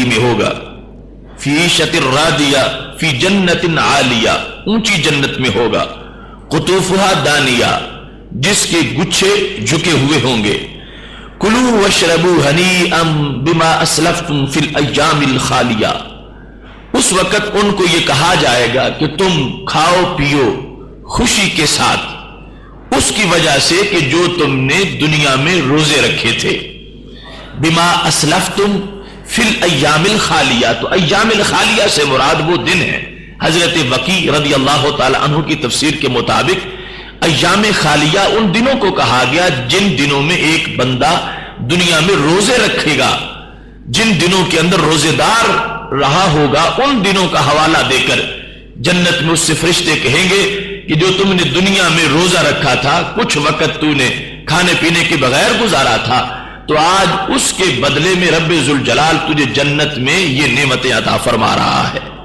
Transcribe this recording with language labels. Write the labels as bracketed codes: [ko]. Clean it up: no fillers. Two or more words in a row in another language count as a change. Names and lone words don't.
[ur] میں ہوگا، [ar] فی عیشۃ راضیہ فی جنت عالیہ، [ur] اونچی جنت میں ہوگا، [ar] قطوفہا دانیہ، [ur] جس کے گچھے جھکے ہوئے ہوں گے، [ar] کلوا واشربوا ہنیئا بما اسلفتم فی الایام الخالیہ، [ur] اس وقت ان کو یہ کہا جائے گا کہ تم کھاؤ پیو خوشی کے ساتھ، اس کی وجہ سے کہ جو تم نے دنیا میں روزے رکھے تھے۔ [ar] بما أسلفتم في الأيام الخالية. [ur] تو [ar] الأيام الخالية [ur] سے مراد وہ دن ہے، حضرت وکیع [ar] رضي الله تعالى عنه [ur] کی تفسیر کے مطابق [ar] أيام خالية [ur] ان دنوں کو کہا گیا جن دنوں میں ایک بندہ دنیا میں روزے رکھے گا، جن دنوں کے اندر روزہ دار رہا ہوگا، ان دنوں کا حوالہ دے کر جنت میں اس سے فرشتے کہیں گے کہ جو تم نے دنیا میں روزہ رکھا تھا، کچھ وقت تو نے کھانے پینے کے بغیر گزارا تھا، تو آج اس کے بدلے میں ربِ ذو الجلال تجھے جنت میں یہ نعمتیں عطا فرما رہا ہے.